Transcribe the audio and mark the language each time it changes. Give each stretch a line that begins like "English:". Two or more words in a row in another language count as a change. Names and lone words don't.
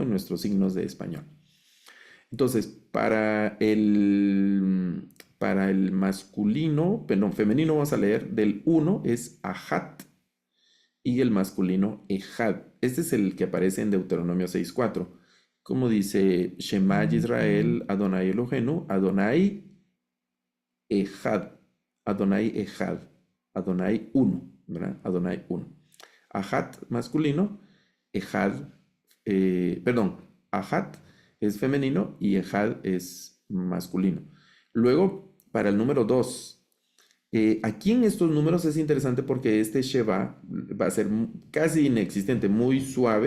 Spanish: En nuestros signos de español. Entonces, para el masculino, perdón, femenino vamos a leer del uno es Ahat y el masculino Ejad. Este es el que aparece en Deuteronomio 6:4. Como dice
Hebrew: שמע ישראל אדוני אלוהינו אדוני אחד אדוני אחד, Adonai Ejad,
Spanish: Adonai uno, ¿verdad? Adonai uno. Ahat masculino, Ejad, perdón, Ahat es femenino y Ejad es masculino. Luego, para el número 2, aquí en estos números es interesante porque este Sheva va a ser casi inexistente, muy suave.